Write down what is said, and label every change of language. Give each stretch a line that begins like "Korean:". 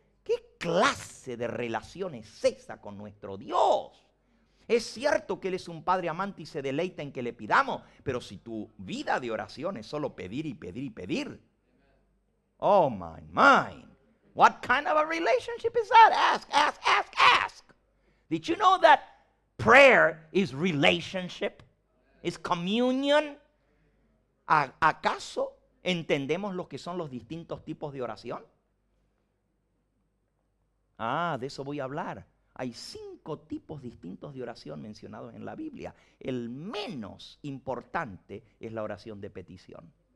Spanish: ¿Qué clase de relación es esa con nuestro Dios? Es cierto que Él es un Padre amante y se deleita en que le pidamos, pero si tu vida de oración es solo pedir y pedir y pedir,
English: oh my mind, what kind of a relationship is that? Ask, ask, ask, ask. Did you know that prayer is relationship? Is communion?
Spanish: ¿Acaso entendemos lo que son los distintos tipos de oración? De eso voy a hablar. Hay 5 tipos distintos de oración mencionados en la Biblia. El menos importante es la oración de petición.